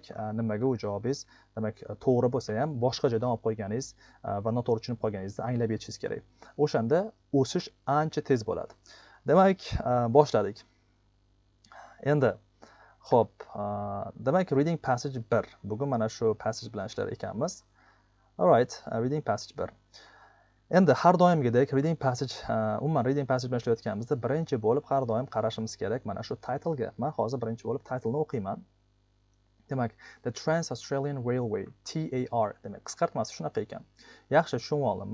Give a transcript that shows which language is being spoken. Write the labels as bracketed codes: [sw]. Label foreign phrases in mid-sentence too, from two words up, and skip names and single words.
[uz] Nimaga u javobingiz, demak, to'g'ri bo'lsa ham boshqa joydan olib qo'yganingiz va noto'g'ri tushunib qolganingizni anglab yetishingiz kerak. O'shanda o'sish ancha tez bo'ladi. Demak, boshladik. Endi xo'p, demak [en] reading passage [uz] 1. Bugun mana shu passage bilan ishlar ekanmiz. [en] Alright, reading passage 1. [uz] Endi har doimgidek [en] reading passage, [uz] umuman [en] reading passage [uz] bilan ishlayotganimizda birinchi bo'lib har doim qarashimiz kerak mana shu title ga. Men hozir birinchi bo'lib title ni o'qiyman. Demak, The Trans-Australian Railway, TAR, demak qisqartmasi shunaqa ekan. Yaxshi tushunib oldim.